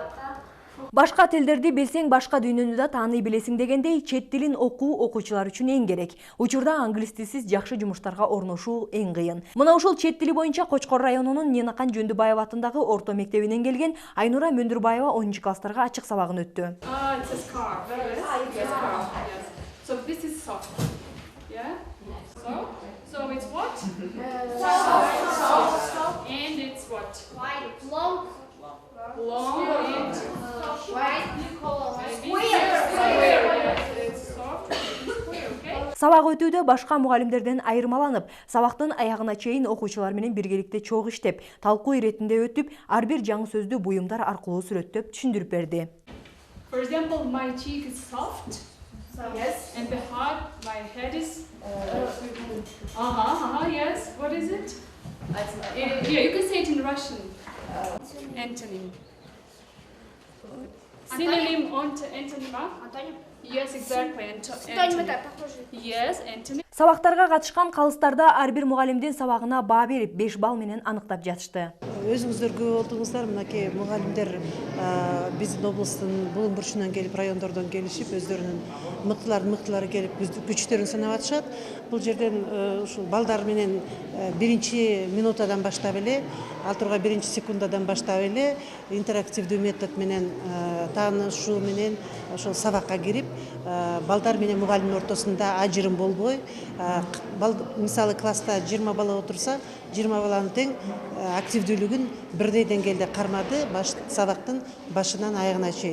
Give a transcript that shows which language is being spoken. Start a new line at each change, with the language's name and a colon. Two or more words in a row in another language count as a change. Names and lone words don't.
Kyrgyz: Башка тилдерди билсең, башка дүйнөнү да тааный билесиң дегендей, чет тилин окуу окуучулар үчүн эң керек. Учурда англис тилсиз жакшы жумуштарга орношуу эң кыйын. Мына ушул чет тили боюнча Кочкор районунун Ненакан Жөндүбаева атындагы орто мектебинен келген Айнура Мөндүрбаева 10 класстарга ачык сабагын өттү.
English: So this is soft. Yeah? So it's what? Soft. And it's what? Long and square. It's soft. Square, okay?
Kyrgyz: Сабак өтүүдө башка мугалимдерден айырмаланып, сабактын аягына чейин окуучулар менен биргеликте чогуу иштеп, талкуу иретинде өтүп, ар бир жаңы сөздү буюмдар аркылуу сүрөттөп түшүндүрүп берди.
English: For example, my cheek is soft. Yes. And the heart, my head is. Yes. What is it? Yeah, you can say it in Russian. Antonym. Synonym antonym. Yes, exactly. Antonym. Yes, antonym.
Kyrgyz: Сабактарга катышкан калыстарда ар бир мугалимдин сабагына баа берип 5 балл менен аныктап жатышты. Өзүңүздөр көрүп отуңуздар, мынакей мугалимдер биздин облустун булуң бурчунан келип, райондордон келишип, өздөрүнүн мыктылары келип күчтөрүн санап атышат. Бул жерден ушул балдар менен биринчи минутадан баштап эле, ал тургай биринчи секундадан баштап эле интерактивдүү метод менен таанышуу менен ошол сабакка кирип, балдар менен мугалимдин ортосунда ажырым болбой, мисалы класста 20 бала отурса, 20 баланын тең активдүүлүгүн бирдей деңгээлде кармады сабактын башынан аягына чейин.